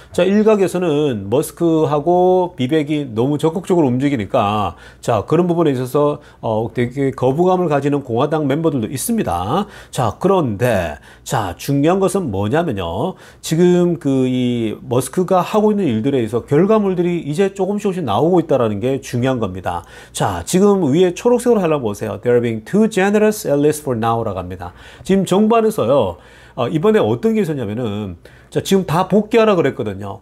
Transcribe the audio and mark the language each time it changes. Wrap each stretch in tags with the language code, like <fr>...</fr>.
<ko>자, 일각에서는 머스크하고 비백이 너무 적극적으로 움직이니까, 자, 그런 부분에 있어서 되게 거부감을 가지는 공화당 멤버들도 있습니다. 자, 그런데 자, 중요한 것은 뭐냐면요, 지금 이 머스크가 하고 있는 일들에 의해서 결과물들이 이제 조금씩 나오고 있다는 게 중요한 겁니다. 자, 지금 위에 초록색으로 하려고 보세요.</ko> <en>They're being too generous at least for now</en> <ko>라고 합니다. 지금 정부 안에서요, 이번에 어떤 게 있었냐면은, 자, 지금 다 복귀하라 그랬거든요.</ko>